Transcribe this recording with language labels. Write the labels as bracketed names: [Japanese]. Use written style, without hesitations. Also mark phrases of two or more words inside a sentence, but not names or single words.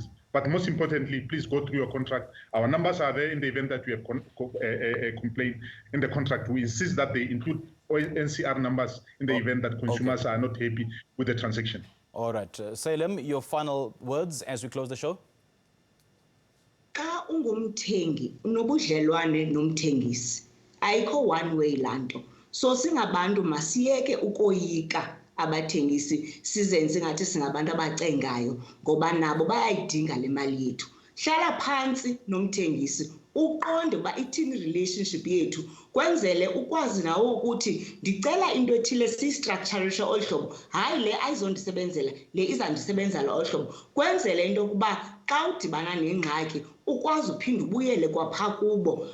[English] But most importantly, please go through your contract. Our numbers are there in the event that we have a complaint in the contract. We insist that they include NCR numbers in the event that consumers are not happy with the transaction. All right. Salem, your final words as we close the show? [Xhosa] Ka ungumthengi unobudlelwane nomthengisi ayikho [English] one way [Xhosa] lanto. So singabantu masiyeke ukoyika abathengisi sizenze ngathi singabantu abacengayo ngoba nabo bayayidinga le mali yethu. Hlala phansi nomthengisi uqonde ba ithini relationship yethu kwenzele ukwazi nawo ukuthi ndicela into ethile si-structurisha olhlobo hayi le ayizondisebenzela le izandisebenzela olhlobo kwenzele into yokuba xa udibana nengxaki ukwazi uphinda ubuyele kwapha kubo.